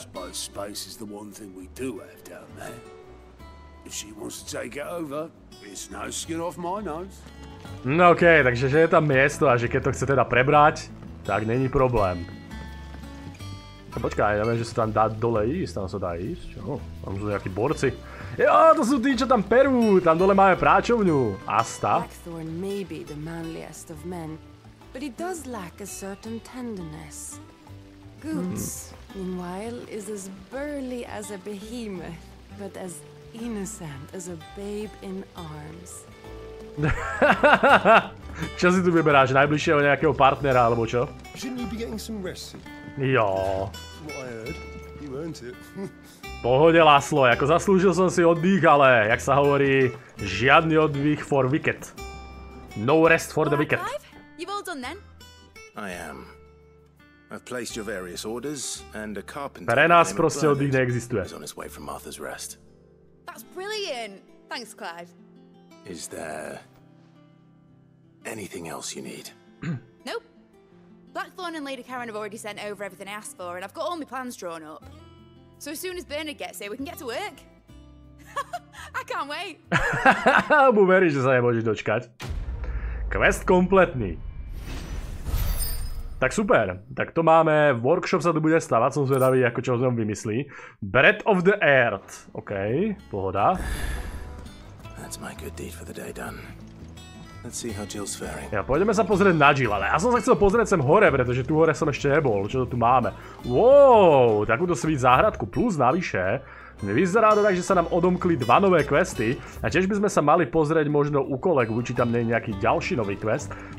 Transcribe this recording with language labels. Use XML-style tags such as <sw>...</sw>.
<en>Suppose space is the one thing we do have down there. If she wants to take it over, it's no skin off my nose.</en> <sk>No okej, takže že je tam miesto a že keď to chce teda prebrať, tak není problém. Počkaj, ja viem, že sa tam dá dole ísť, tam sa dá ísť. Čo? Tam sú nejakí borci. Jo, to sú tí, čo tam perú, tam dole máme práčovňu. Asta.</sk> <en>Blackthorn may be the manliest of men, but he does lack a certain tenderness. Goots, meanwhile, is as burly as a behemoth, but as innocent as a babe in arms.</en> <sk>Čo si tu vyberáš? Najbližšieho nejakého partnera, alebo čo?</sk> <en>Shouldn't you be getting some rest?</en> <sk>Jo.</sk> <en>From what I heard, you earned it.</en> <sk>Pohode, Laslo, ako zaslúžil som si oddych, ale, jak sa hovorí, žiadny oddych</sk> <en>for wicked. No rest for the wicked. You've all done then? I am. I've placed your various orders, and a carpenter</en> <sk>Pre nás proste oddych neexistuje.</sk> <en>is on his way from Martha's Rest. That's brilliant. Thanks, Clive. Is there anything else you need? Nope. Blackthorn and Lady Karen have already sent over everything I asked for, and I've got all my plans drawn up. So as soon as Bernard gets here, we can get to work. I can't wait.</en> <sk>Mu veríš, že sa nemôžeš dočkať. Quest kompletný. Tak super, tak to máme, workshop sa tu bude stavať, som zvedavý, ako čo z ňom vymyslí. Breath of the Earth, okej, pohoda.</sk> <en>That's my good deed for the day done. Let's see how Jill's faring.</en> <sk>Ja, pôjdeme sa pozrieť na Jill, ale ja som sa chcel pozrieť sem hore, pretože tu hore som ešte nebol, čo to tu máme. Wow, takúto svít záhradku, plus navyše. Vyzerá to tak, že sa nám odomkli 2 nové questy a tiež by sme sa mali pozrieť možno u kolegu, či tam nie je nejaký ďalší nový quest.</sk>